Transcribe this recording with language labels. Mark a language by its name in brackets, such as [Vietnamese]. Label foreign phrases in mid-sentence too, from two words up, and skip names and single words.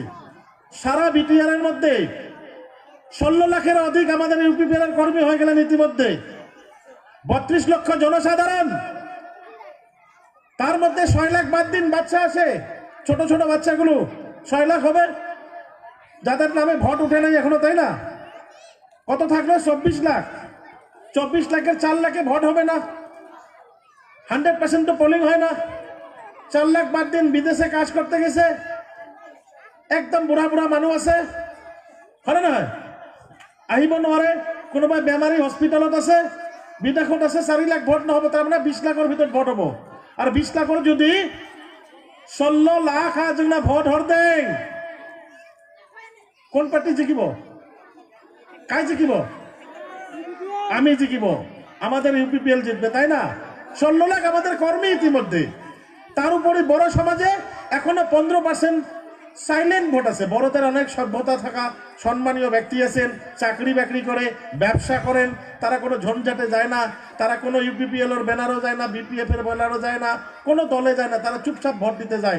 [Bangla] সারা বিটিআর এর মধ্যে 16 লাখের অধিক আমাদের ইউপিপিএল কর্মী হয়ে গেলেন ইতিমধ্যে, 32 লক্ষ জনসাধারণ, তার মধ্যে 6 লাখ বাদ দিন বাচ্চা আছে, ছোট ছোট বাচ্চাগুলো 6 লাখ হবে যাদের নামে ভোট উঠে নাই এখনো, তাই না? কত থাকলো? 24 লাখ। 24 লাখের 4 লাখে ভোট হবে না, 100% তো পোলিং হয় না। 4 লাখ বাদ দিন, বিদেশে কাজ করতে গেছে, একদম [Assamese] বুঢ়া বুঢ়া মানুহ আছে, [Bangla] হয় না? [Assamese] আহিব নোৱাৰে, কোনোবাই বেমাৰী হস্পিটেলত আছে, বিদেশত আছে, 4 লাখ ভোট নহ'ব, তাৰমানে 20 লাখৰ ভিতৰত ভোট হ'ব। [Bangla] আর 20 লাখের যদি 16 লাখ जोंना ভোট হর দেন, কোন পার্টি জিকিব? [Assamese] কাই জিকিব? আমি জিকিব, [Bangla] আমাদের ইউপিপিএল জিতবে, তাই না? 16 লাখ আমাদের কর্মী ইতিমধ্যে। তার উপরে বড় সমাজে এখনো 15% সাইলেন্ট ভোট আছে। বড়দের অনেক সভ্যতা থাকা সম্মানীয় ব্যক্তি আছেন, চাকরি বাকরি করে, ব্যবসা করেন, তারা কোনো ঝঞ্ঝাটে যায় না, তারা কোনো ইউপিপিএল এর ব্যানারও যায় না, বিপিএফ এর ব্যানারও যায় না, কোনো দলে যায় না, তারা চুপচাপ ভোট দিতে যায়।